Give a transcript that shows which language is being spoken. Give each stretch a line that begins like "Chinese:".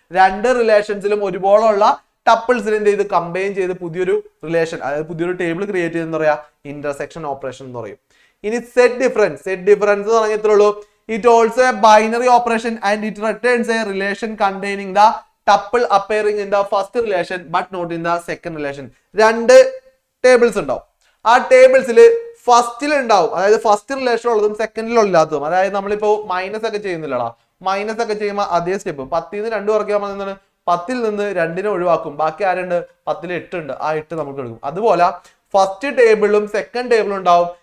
Malayalam: രണ്ട് റിലേഷൻസിലും ഒരുപോലുള്ള ടപ്പിൾസിൽ എന്ത് ചെയ്ത് കമ്പൈൻ ചെയ്ത് പുതിയൊരു റിലേഷൻ, അതായത് പുതിയൊരു ടേബിൾ ക്രിയേറ്റ് ചെയ്തെന്ന് പറയാ, ഇന്റർസെക്ഷൻ ഓപ്പറേഷൻ എന്ന് പറയും. ഇനി സെറ്റ് ഡിഫറൻസ് എന്ന് പറഞ്ഞാൽ ഇത്രേ ഉള്ളൂ.
English: It also a binary operation and it returns a relation containing the tuple appearing in the first relation but not in the second relation.
Malayalam: രണ്ട് ടേബിൾസ് ഉണ്ടാവും. ആ ടേബിൾസിൽ ഫസ്റ്റിൽ ഉണ്ടാവും, അതായത് ഫസ്റ്റ് റിലേഷൻ ഉള്ളതും സെക്കൻഡിലുള്ളതും. അതായത് നമ്മളിപ്പോ മൈനസ് ഒക്കെ ചെയ്യുന്നില്ലടാ, മൈനസ് ഒക്കെ ചെയ്യുമ്പോൾ അതേ സ്റ്റെപ്പ് 10 നിന്ന് 2 കുറയ്ക്കാൻ എന്താണ്, 10 നിന്ന് 2 ഒഴിവാക്കും. ബാക്കി ആരുണ്ട്, 10 8 ഉണ്ട്, ആ 8 നമുക്ക് എടുക്കും. അതുപോലെ ഫസ്റ്റ് ടേബിളും സെക്കൻഡ് ടേബിളും ഉണ്ടാവും.